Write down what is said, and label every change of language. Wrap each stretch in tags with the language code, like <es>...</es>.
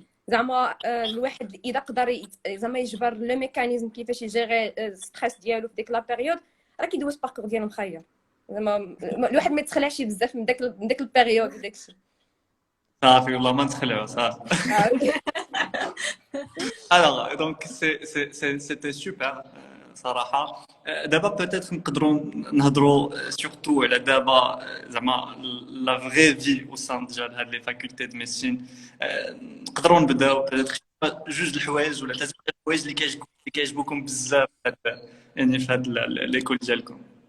<ar>زعما الواحد اذا قدر زعما يجبر لو ميكانيزم كيفاش يجيري الستريس ديالو في ديك لا بيريود، راه كيدوز باركور ديالو مخير. زعما الواحد ما يتخلعش بزاف من داك البيريود وداك الشيء. صافي والله ما نتخلعوا صافي.</ar> <fr>Alors donc c'était super صراحة.</fr> <ar>دابا peut-être نقدروا نهضروا surtout على دابا زعما</ar> <fr>la vraie vie au sein</fr> <ar>ديال هاد لي فاكولتي د ميديسين. نقدروا نبداو peut-être جوج الحوايج ولا 3 الحوايج اللي كيعجبوكم بزاف يعني في هاد ليكول ديالكم.</ar>